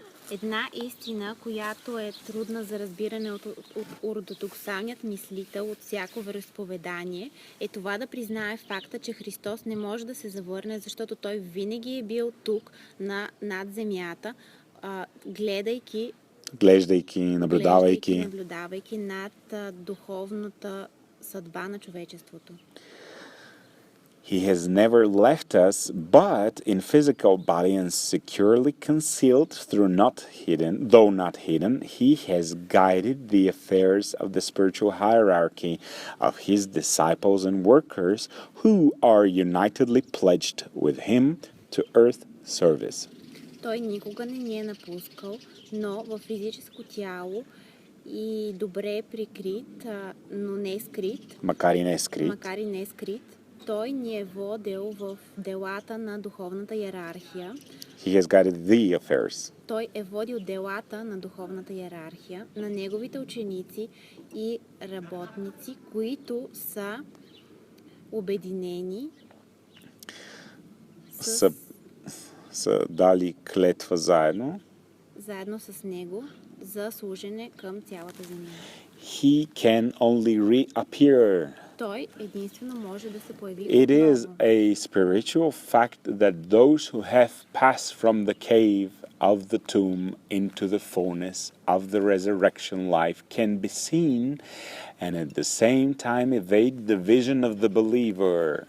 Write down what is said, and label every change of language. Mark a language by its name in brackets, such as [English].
[Bulgarian] Една истина, която е трудна за разбиране от ортодоксалният мислител от всяко вероизповедание, е това да признае факта, че Христос не може да се завърне, защото той винаги е бил тук над земята, гледайки, наблюдавайки над духовната съдба на човечеството. [English] He has never left us, but in physical body and securely concealed, though not hidden, he has guided the affairs of the spiritual hierarchy of his disciples and workers who are unitedly pledged with him to earth service. [Bulgarian] Той никога не ни е напускал, но в физическо тяло и добре прикрит, но не скрит. Макар и не скрит. Той ни е водил в делата на духовната иерархия. [English] He has guided the affairs. [Bulgarian] Той е водил делата на духовната иерархия, на неговите ученици и работници, които са обединени Са дали клетва заедно с него за служене към цялата земя. [English] He can only reappear. [Bulgarian] Той единствено може да се появи [English] It is [Bulgarian] отново. [English] a spiritual fact that those who have passed from the cave of the tomb into the fullness of the resurrection life can be seen and at the same time evade the vision of the believer.